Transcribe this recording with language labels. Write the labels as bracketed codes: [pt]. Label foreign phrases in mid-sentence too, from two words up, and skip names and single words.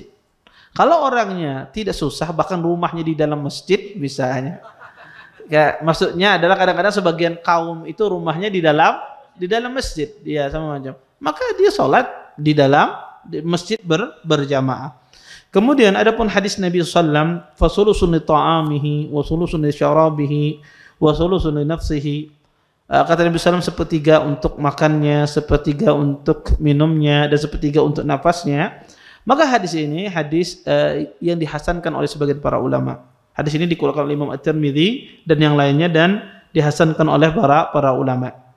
[id] Kalau orangnya tidak susah, bahkan rumahnya di dalam masjid misalnya, ya, maksudnya adalah kadang-kadang sebagian kaum itu rumahnya di dalam masjid, dia sama macam. Maka dia sholat di dalam masjid berjamaah. Kemudian adapun hadis Nabi sallam, [ar] فثلث لطعامه وثلث لشرابه وثلث لنفسه. [id] Kata Nabi sallam, sepertiga untuk makannya, sepertiga untuk minumnya, dan sepertiga untuk nafasnya. Maka hadis ini hadis yang dihasankan oleh sebagian para ulama. Hadis ini dikeluarkan oleh Imam At-Tirmidzi dan yang lainnya dan dihasankan oleh para ulama.